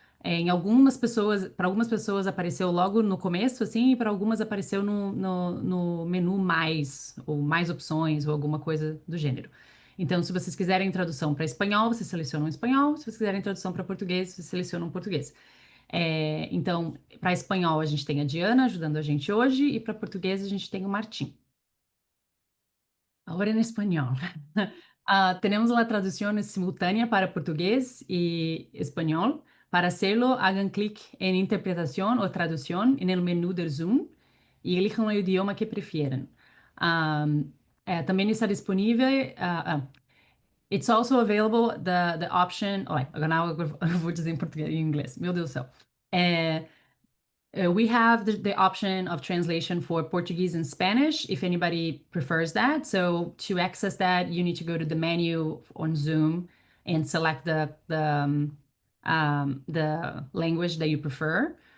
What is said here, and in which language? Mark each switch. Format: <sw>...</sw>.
<pt>Em algumas pessoas, para algumas pessoas apareceu logo no começo, assim, e para algumas apareceu no menu mais, ou mais opções, ou alguma coisa do gênero. Então, se vocês quiserem tradução para espanhol, vocês selecionam espanhol. Se vocês quiserem tradução para português, vocês selecionam português. Então, para espanhol, a gente tem a Diana ajudando a gente hoje, e para português, a gente tem o Martim.</pt> <es>Ahora en español. Tenemos la traducción simultánea para portugués y español. Para hacerlo, hagan clic en Interpretación o Traducción en el menú del Zoom y elijan el idioma que prefieran. También está disponível.</es> <en>It's also available the option.</en> <pt>Olha, agora eu vou dizer em português e em inglês. Meu Deus do céu.</pt> <en>We have the option of translation for Portuguese and Spanish, if anybody prefers that. So to access that, you need to go to the menu on Zoom and select the language that you prefer.</en>